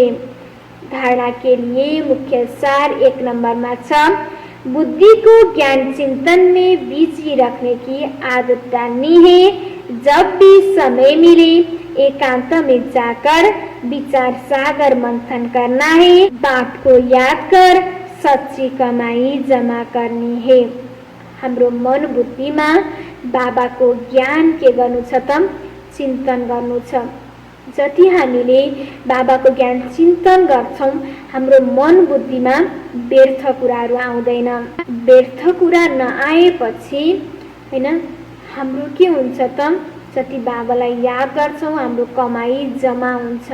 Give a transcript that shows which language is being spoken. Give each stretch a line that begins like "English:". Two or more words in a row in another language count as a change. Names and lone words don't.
Hindi: धारणा के लिए मुख्य सार 1 नंबर में छ, बुद्धि को ज्ञान चिंतन में बिजी रखने की आदत डालनी है। जब भी समय मिले एकांत में जाकर विचार सागर मंथन करना है। बात को याद कर सच्ची कमाई जमा करनी है।
Nepali: हाम्रो मन बुद्धिमा बाबाको ज्ञान के गर्नु छ त चिन्तन गर्नु छ। जति हामीले बाबाको ज्ञान चिन्तन गर्छौं, हाम्रो मन बुद्धिमा व्यर्थ कुराहरू आउँदैन। व्यर्थ कुरा नआएपछि हैन हाम्रो के हुन्छ त, जति बाबालाई याद गर्छौं हाम्रो कमाई जमा हुन्छ।